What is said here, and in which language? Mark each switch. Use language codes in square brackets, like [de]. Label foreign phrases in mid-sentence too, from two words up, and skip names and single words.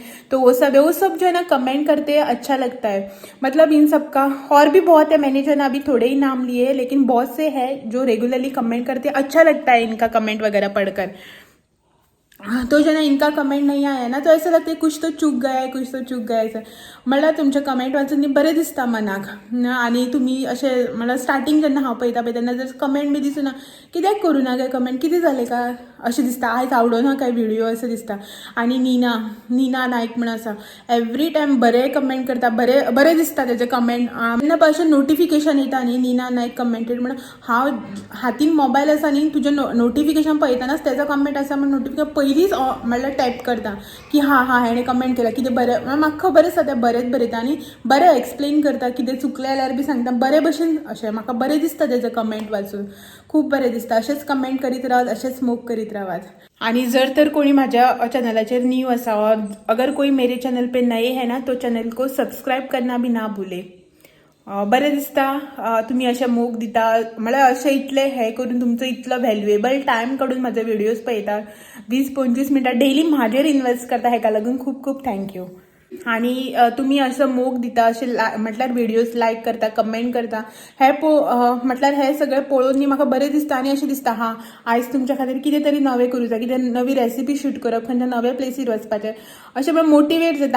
[hi] तो वो सब है, वो सब जो है ना कमेंट करते हैं, अच्छा लगता है। मतलब इन सब का और भी बहुत है, मैंने जो है ना अभी थोड़े ही नाम लिए हैं, लेकिन बहुत से है जो रेगुलरली कमेंट करते हैं, अच्छा लगता है इनका कमेंट वगैरह पढ़कर। तो जो ना इनका कमेंट नहीं आया ना तो ऐसा लगता है कुछ तो चूक गया आहे, कुछ तो चूक गया आहे. [kok] मला तुमचे कमेंट वाचून बरे दिसता मनाक आणि तुम्ही असे मला स्टार्टिंग जेन्ना हांव पळयता तेन्ना जर कमेंट बी दिसूना कित्याक करूं ना काय कमेंट कितें जालें काय अशें दिसता आयज आवडना काय व्हिडिओ असं दिसता. आणि नीना नायक म्हणून आसा [en] every time [kok] बरे कमेंट करता, बरे दिसता तेजे कमेंट. तेन्ना अशें नोटिफिकेशन येता न्ही नीना नायक कमेंटेड म्हणून हांव हातीन मोबायल आसा न्ही तुजें नोटिफिकेशन पळयतानाच तेजो कमेंट आसा म्हणून नोटिफिकेशन पयलींच म्हणल्यार टॅप करता की हां हेणें कमेंट केला कितें बरें म्हाका खबर आसा तें बरेंच बरयता आनी बरें एक्सप्लेन करता कितें चुकलें जाल्यार बी सांगता बरे भशेन अशें म्हाका बरें दिसता तेजें कमेंट वाचून खूब बरें दिसता. अशेंच कमेंट करीत रावात, अशेंच मोग करीत रावात. आणि जर तर कोणी माझ्या चॅनलाचेर न्यू आसा [hi] और अगर कोई मेरे चैनल पे नए है ना तो चैनल को सब्सक्राइब करना भी ना भूले. [kok] बरें दिसता तुम्ही अशें मोग दिता म्हळ्यार अशें इतलें हें करून तुमचो इतलो व्हॅल्युएबल टायम काडून म्हाजे व्हिडिओज पळयता 20-25 मिनटां डेली म्हाजेर इन्वेस्ट करता हेका लागून खूब खूब थँक्यू. आणि तुम्ही असं मोग दिता असे म्हटल्यार व्हिडिओज लायक करता कमेंट करता हे म्हटल्यार हे सगळें पळोवन न्ही म्हाका बरें दिसता आनी अशें दिसता हां आयज तुमच्या खातीर कितें तरी नवें करूं जाय, कितें नवी रेसिपी शूट करप, खंयच्या नव्या प्लेसीर वचपाचें अशें म्हळ्यार मोटिवेट जाता.